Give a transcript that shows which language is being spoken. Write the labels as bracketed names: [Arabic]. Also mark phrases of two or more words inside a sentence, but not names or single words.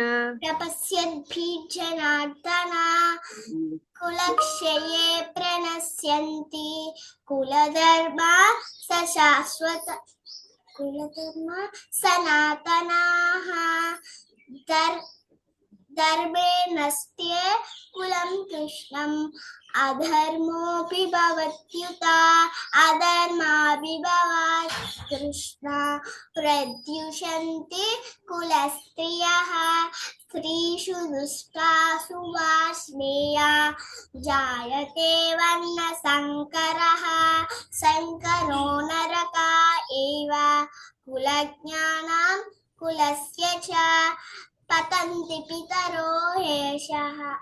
[Sanskrit] ప్రపశ్యద్భిర్జనార్దన కులక్షయే ప్రణశ్యంతి కులధర్మ సనాతనాః ధర్మే నస్త్యే కులం కృష్ణం అధర్మోపి భవత్యుత అధర్మాభిభవాత్ కృష్ణ ప్రద్యుషంతి కులస్త్రియః स्त्रीषु दुष्टासु वा श्रेया जायते वर्णसङ्करः शङ्करो नरका एव कुलज्ञानां कुलस्य च पतन्ति पितरो हेषः